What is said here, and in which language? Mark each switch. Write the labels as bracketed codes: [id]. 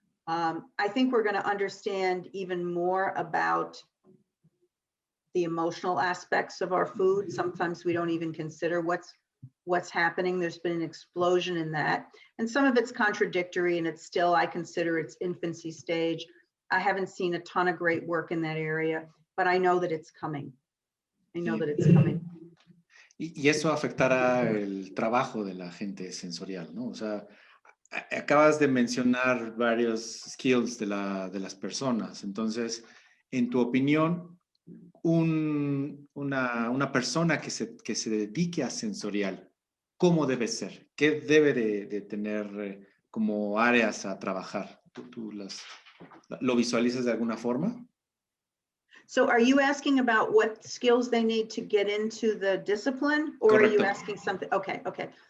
[en] I think we're going to understand even more about the emotional aspects of our food. Sometimes we don't even consider what's what's happening. There's been an explosion in that. And some of it's contradictory, and it's still, I consider its infancy stage. I haven't seen a ton of great work in that area, but I know that it's coming. I know that it's coming. [es] Y eso afectará el trabajo de la gente sensorial, ¿no? O sea, acabas de mencionar varios skills de las personas. Entonces, en tu opinión, una persona que se dedique a sensorial, ¿cómo debe ser? ¿Qué debe de tener como áreas a trabajar? ¿Tú lo visualizas de alguna forma? [en] So are you asking about what skills they need to get into the discipline, or [es] Correcto. [en] are you asking something? Okay, okay.